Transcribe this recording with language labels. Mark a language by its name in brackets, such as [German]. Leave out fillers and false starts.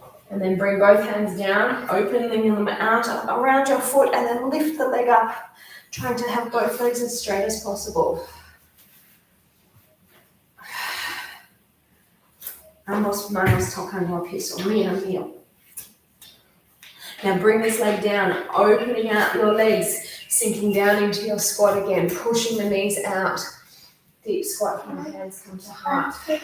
[English] And then bring both hands down, opening them out around your foot, and then lift the leg up, trying to have both legs as straight as possible. [Spanish] Ambos manos tocando el piso. Mira, mira. [English] Now bring this leg down, opening out your legs, sinking down into your squat again, pushing the knees out. Deep squat from the hands come to heart.